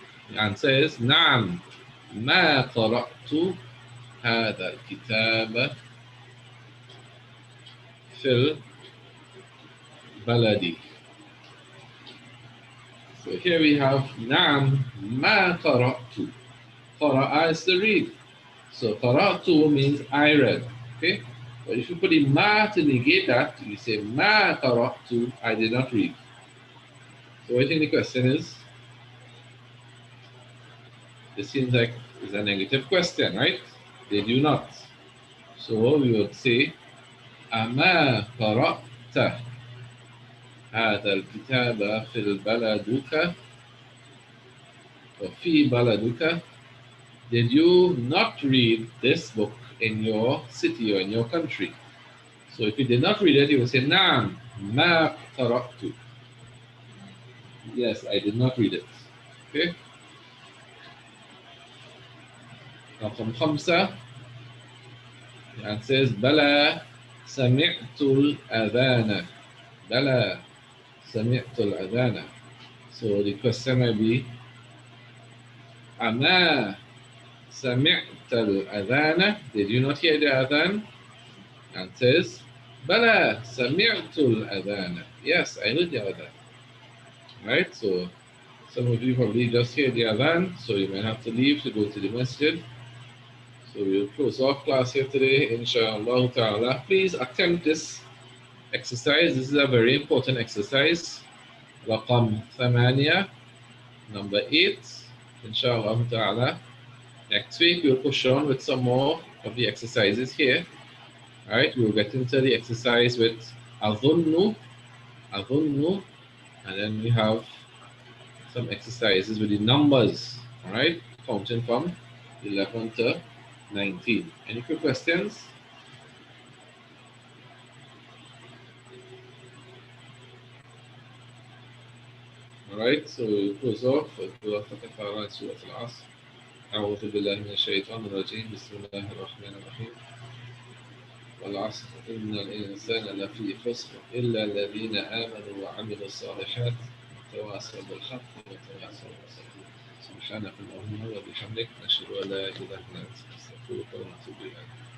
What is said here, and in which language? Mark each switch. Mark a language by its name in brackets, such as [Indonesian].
[English] The answer is [Arabic] نعم ما قرأت هذا الكتاب في البلد. [English] So here we have [Arabic] نعم ما قرأت. قرأ [English] is to read. So qara'tu means I read. Okay? But if you put in ma to negate that, you say ma qara'tu, I did not read. So I think the question is, this seems like it's a negative question, right? Did you not? So we would say [Arabic] أما قرأت هذا الكتاب في بلدك وفي بلدك. [English] Did you not read this book in your city or in your country? So if you did not read it, you would say [Arabic] نعم ما قرأت. [English] Yes, I did not read it. Okay. [Arabic] رقم 5. [English] The answer is [Arabic] بلى سمعت الأذان. بلى سمعت الأذان. [English] So the question may be [Arabic] أما سمعت الأذان. [English] Did you not hear the adhan? And says بلى سمعت الأذان. Yes, I heard the adhan. Right? So some of you probably just hear the adhan, so you might have to leave to go to the masjid. So we'll close off class here today, inshallah ta'ala. Please attempt this exercise. This is a very important exercise. [Arabic] رقم [English] 8, number 8, inshallah ta'ala. Next week we'll push on with some more of the exercises here. All right, we'll get into the exercise with أظن, أظن, and then we have some exercises with the numbers. All right, counting from 11 to 19. Any quick questions? All right, so we'll close off with سورة العصر. [Arabic] أعوذ بالله من الشيطان الرجيم. بسم الله الرحمن الرحيم. والعصر إن الإنسان لفي خسر إلا الذين آمنوا وعملوا الصالحات وتواصوا بالحق وتواصوا بالصبر. سبحانك اللهم وبحمدك نشهد أن لا إله إلا أنت نستغفرك ونتوب إليك.